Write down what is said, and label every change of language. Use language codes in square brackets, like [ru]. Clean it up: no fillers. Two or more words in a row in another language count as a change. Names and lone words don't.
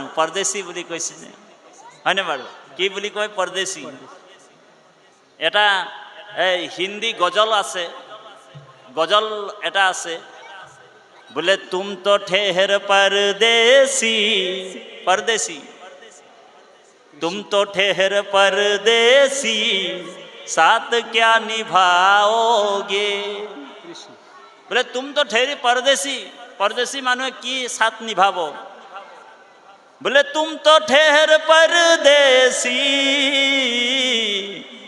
[as] পৰদেশী বুলি কৈছিলে, হয়নে বাৰু? কি বুলি কয়? পৰদেশী। এটা এই হিন্দী গজল আছে, গজল এটা আছে, বোলে [hi] तुम तो ठहर परदेसी, परदेसी, तुम तो ठहर परदेसी साथ क्या निभाओगे। बोले तुम तो ठहरी परदेसी, परदेसी मानो की साथ निभाबो? बोले तुम तो ठहर परदेसी